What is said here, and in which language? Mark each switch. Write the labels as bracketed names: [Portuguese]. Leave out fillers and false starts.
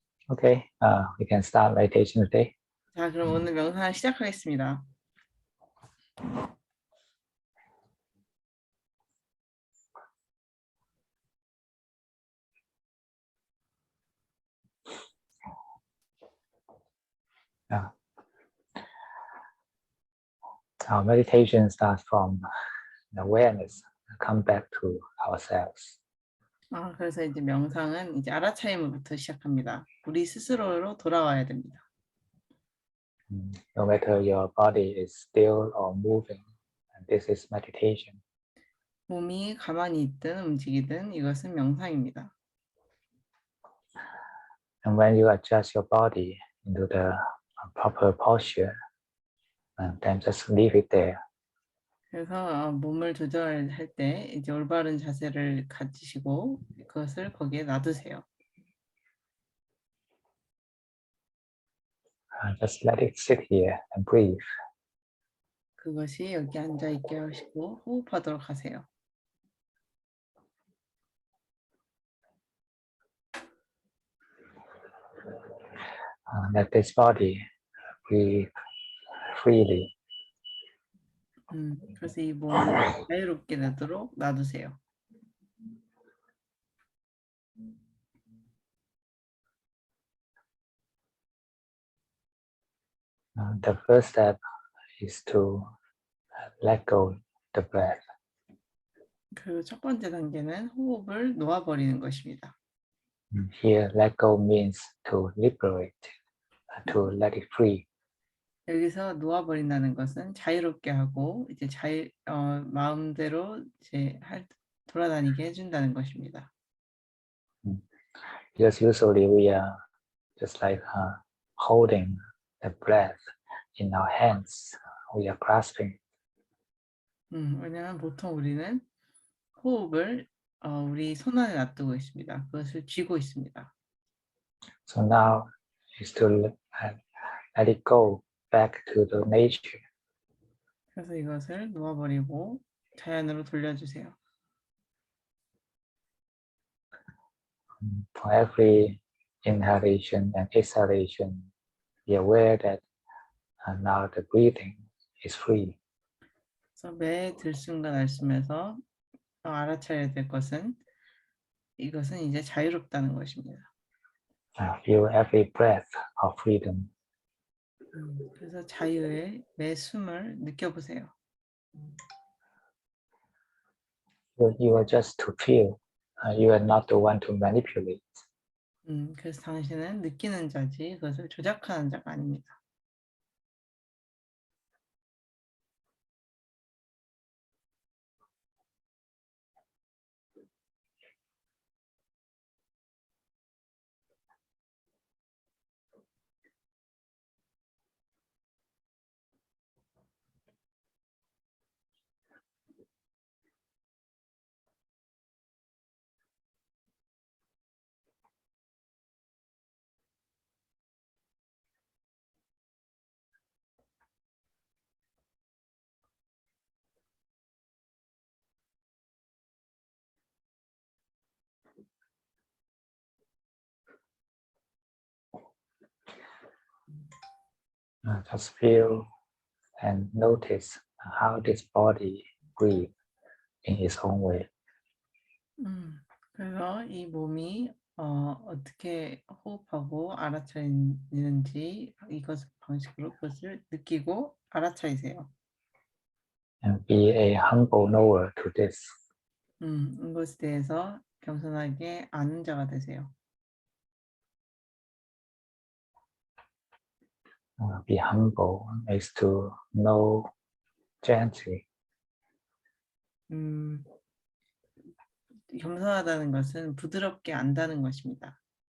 [English] Okay, we can start meditation today. [Korean] 자, 그럼 오늘 명상 시작하겠습니다. [English] Our meditation starts from awareness, come back to ourselves. [Korean] 그래서 이제 명상은 이제 알아차림부터 시작합니다. 우리 스스로로 돌아와야 됩니다. [English] No matter your body is still or moving, this is meditation. [Korean] 몸이 가만히 있든 움직이든 이것은 명상입니다. [English] And when you adjust your body into the proper posture, then just leave it there. [Korean] 그래서 몸을 조절할 때 이제 올바른 자세를 가지시고 그것을 거기에 놔두세요. [English] Just let it sit here and breathe. [Korean] 그것이 여기 앉아 있게 하시고 호흡하도록 하세요. [English] Let this body breathe freely. [Korean] 그래서 이 몸을 자유롭게 놔두세요. [English] The first step is to let go the breath. [Korean] 그리고 첫 번째 단계는 호흡을 놓아버리는 것입니다. [English] Here, let go means to liberate, to let it free. [Korean] 여기서 놓아버린다는 것은 자유롭게 하고 이제 마음대로 이제 돌아다니게 해준다는 것입니다. [English] Because usually we are just like holding the breath in our hands. We are grasping. [Korean] 왜냐하면 보통 우리는 호흡을 우리 손 안에 놔두고 있습니다. 그것을 쥐고 있습니다. [English] So now is to let it go back to the nature. [Korean] 그래서 이것을 놓아버리고 자연으로 돌려주세요. [English] For every inhalation and exhalation, be aware that now the breathing is free. [Korean] 그래서 매 들숨과 날숨에서 알아차려야 될 것은 이것은 이제 자유롭다는 것입니다. [English] Feel every breath of freedom. [Korean] 그래서 자유의 매 숨을 느껴보세요. [English] You are just to feel. You are not the one to manipulate. [Korean] 그래서 당신은 느끼는 자지 그것을 조작하는 자가 아닙니다. [English] Just feel and notice how this body breathes in its own way. [Korean] 그래서 이 몸이 어떻게 호흡하고 알아차리는지 이것 방식으로 그것을 느끼고 알아차리세요. [English] And be a humble knower to this. [Korean] 이것에 대해서 겸손하게 아는 자가 되세요. [English] Be humble is to know gently. [Korean] 겸손하다는 것은 부드럽게 안다는 것입니다.